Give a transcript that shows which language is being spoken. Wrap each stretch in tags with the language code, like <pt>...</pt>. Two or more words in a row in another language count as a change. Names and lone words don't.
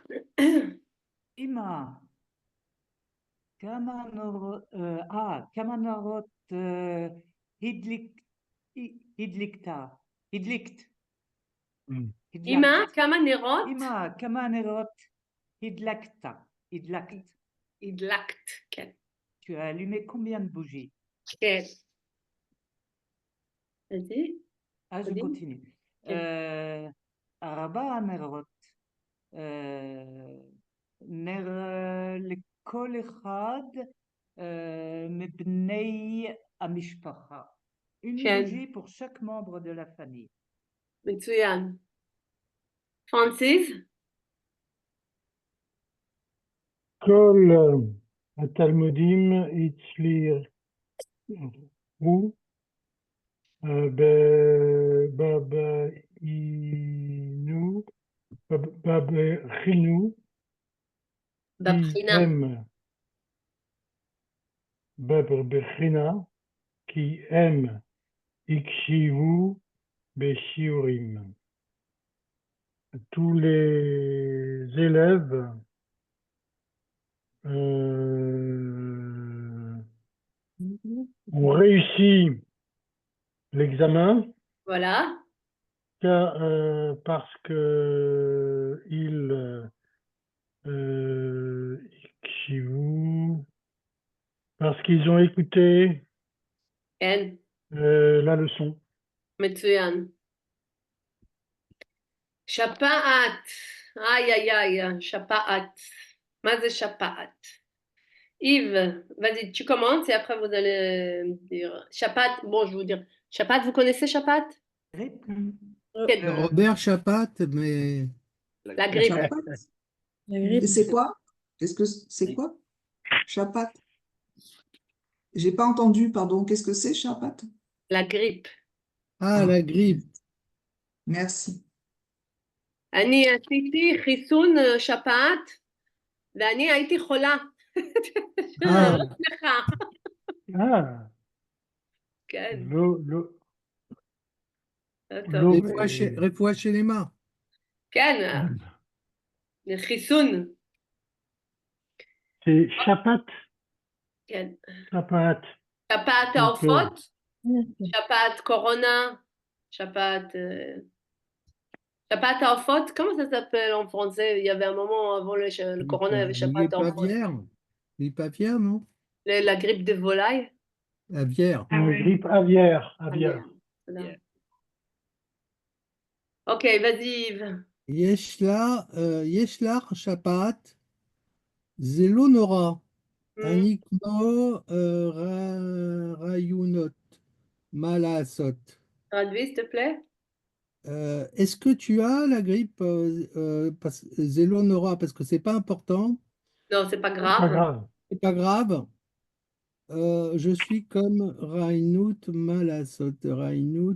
<he>אמא, כמה נרות הדליקת? אמא, כמה נרות? אמא, כמה נרות הדלקת? הדלקת, כן.</he> <fr>Tu as allumé combien de bougies? כן. Vas-y. Ah, je Odile. continue. Ok.</fr> <he>ארבע נרות. נר לכל אחד מבני המשפחה.</he> <fr>Une</fr> <he>כן.</he> <fr>bougie pour chaque membre de la famille.</fr> <he>מצוין. פרנסיס? כל התלמודים הצליחו בבחינו בבחינה. כי הם הקשיבו בשיעורים.</he> <fr>Tous les élèves ont réussi l'examen Voilà. parce que parce qu'ils ont écouté</fr> <he>כן.</he> <fr>la leçon.</fr> <he>מצוין. שפעת. איי, איי, איי, שפעת. מה זה שפעת?</he> <fr>Yves, vas-y, tu commences et après vous allez me dire. Chapat, bon, je vais vous dire. Chapat, vous connaissez Chapat? Grippe. Robert Chapat, mais La grippe. Chapat. La grippe. Et c'est quoi? Qu'est-ce que c'est quoi? Chapat. J'ai pas entendu, pardon. Qu'est-ce que c'est, chapat? La grippe. Ah, la grippe. Merci.</fr> <he>אני עשיתי חיסון שפעת ואני הייתי חולה.</he> <fr>Ah,</fr> <he>לך.</he> <fr>Ah,</fr> <he>כן.</he> <fr>l'eau,</fr> <he>רפואה שלמה. כן. חיסון.</he> <fr>c'est chapat.</fr> <he>כן. Chapat. שפעת העופות, שפעת קורונה, שפעת העופות,</he> <fr>comment ça s'appelle en français? Il y avait un moment avant le corona, il y avait</fr> <he>שפעת העופות.</he> <fr>L'hypavière, non? La grippe des volailles. Aviaire. Grippe aviaire. Voilà. Ok, vas-y Yves.</fr> <he>יש לך שפעת, זה לא נורא. אני כמו רעיונות, מה לעשות?</he> <fr>Traduis, s'il te plaît. Est-ce que tu as la grippe,</fr> <he>זה לא נורא,</he> <fr>parce que c'est pas important, Non, c'est pas Pas grave. grave. c'est pas grave. Je suis comme</fr> <he>רעיונות מה לעשות.</he> <fr>Raynout.</fr>